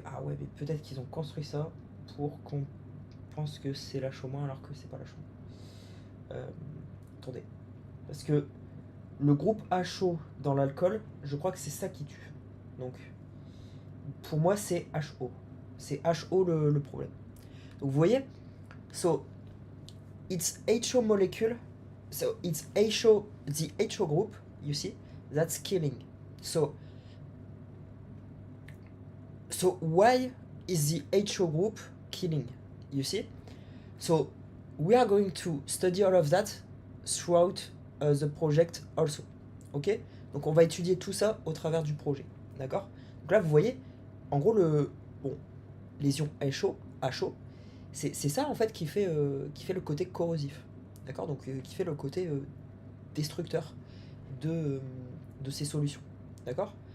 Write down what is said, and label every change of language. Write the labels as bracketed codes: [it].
[fr] Ah ouais, mais peut-être qu'ils ont construit ça pour qu'on pense que c'est l'H- alors que c'est pas l'H-. Euh, attendez. Parce que le groupe HO dans l'alcool, je crois que c'est ça qui tue. Donc, pour moi, c'est HO. C'est HO le problème. Donc, vous voyez, [en] so it's HO molecule, so it's HO, the HO group, you see, that's killing. So why is the HO group killing? You see? So we are going to study all of that throughout the project also. Ok? [fr] Donc on va étudier tout ça au travers du projet. D'accord? Donc là vous voyez, en gros bon, les ions HO, c'est ça en fait qui fait le côté corrosif. D'accord? Donc qui fait le côté destructeur de, euh, de ces solutions. D'accord?